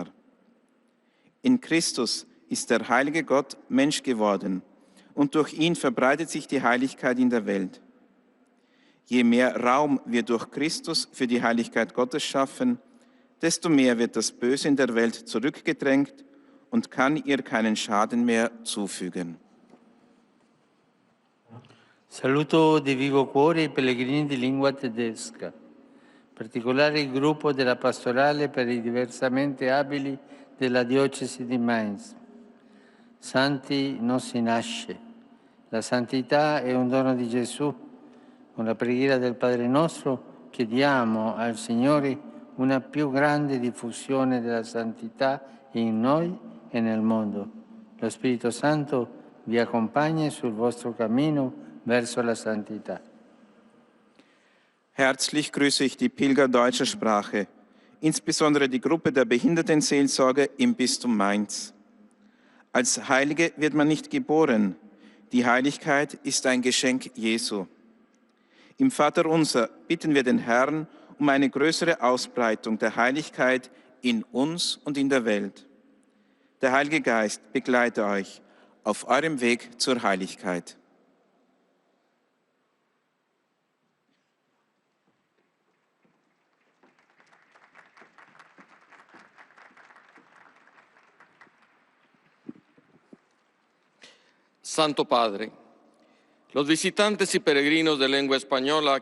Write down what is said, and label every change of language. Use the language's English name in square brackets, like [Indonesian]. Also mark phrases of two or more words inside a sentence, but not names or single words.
[German] In Christus ist der heilige Gott Mensch geworden und durch ihn verbreitet sich die Heiligkeit in der Welt. Je mehr Raum wir durch Christus für die Heiligkeit Gottes schaffen, desto mehr wird das Böse in der Welt zurückgedrängt und kann ihr keinen Schaden mehr zufügen. [Italian] Saluto di vivo cuore i pellegrini di lingua tedesca, in particolare il gruppo della pastorale per i diversamente abili della diocesi di Mainz. Santi non si nasce, la santità è un dono di Gesù. Con la preghiera del Padre nostro chiediamo al Signore una più grande diffusione della santità in noi e nel mondo. Lo Spirito Santo vi accompagni sul vostro cammino verso la santità. [German] Herzlich grüße ich die Pilger deutscher Sprache, insbesondere die Gruppe der Behindertenseelsorge im Bistum Mainz. Als Heilige wird man nicht geboren. Die Heiligkeit ist ein Geschenk Jesu. Im Vaterunser bitten wir den Herrn um eine größere Ausbreitung der Heiligkeit in uns und in der Welt. Der Heilige Geist begleite euch auf eurem Weg zur Heiligkeit. [Spanish] Santo Padre, los visitantes y peregrinos de lengua española